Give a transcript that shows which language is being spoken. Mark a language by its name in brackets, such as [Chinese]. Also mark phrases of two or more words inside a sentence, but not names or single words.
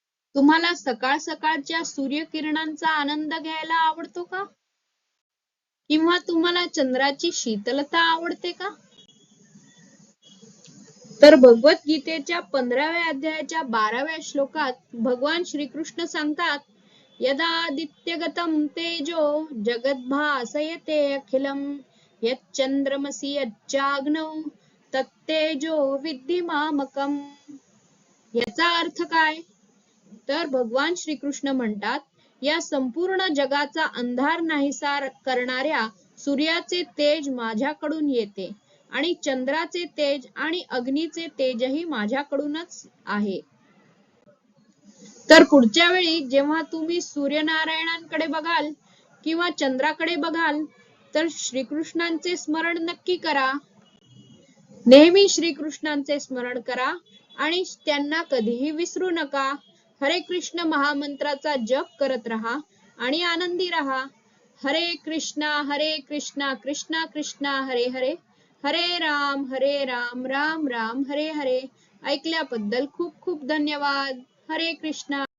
[Marathi] तुम्हाला सकाळ सकाळच्या सूर्यकिरणांचा आनंद घ्यायला आवडतो का? किंवा तुम्हाला चंद्राची शीतलता आवडते का? तर भगवद्गीतेच्या 15व्या अध्यायाच्या 12व्या श्लोकात भगवान श्रीकृष्ण सांगतात, [Sanskrit] यदा आदित्यगतम तेजो जगद्भासयते अखिलम यच्चंद्रमसि यच्चाग्नौ तत्तेजो विद्धि मामकम. [Marathi] याचा अर्थ काय? तर भगवान श्रीकृष्ण म्हणतात, या संपूर्ण जगाचा अंधार नाहीसा करणाऱ्या सूर्याचे तेज माझ्याकडून येते आणि चंद्राचे तेज आणि अग्नीचे तेजही माझ्याकडूनच आहे. तर पुढच्या वेळी जेव्हा तुम्ही सूर्यनारायणांकडे बघाल किंवा चंद्राकडे बघाल तर श्रीकृष्णांचे स्मरण नक्की करा. नेहमी श्रीकृष्णांचे स्मरण करा आणि त्यांना कधीही विसरू नका. हरे कृष्ण महामंत्राचा जप करत राहा आणि आनंदी राहा. हरे कृष्णा कृष्णा कृष्णा हरे हरे, हरे राम राम राम हरे हरे. ऐकल्याबद्दल खूप खूप धन्यवाद. हरे कृष्णा.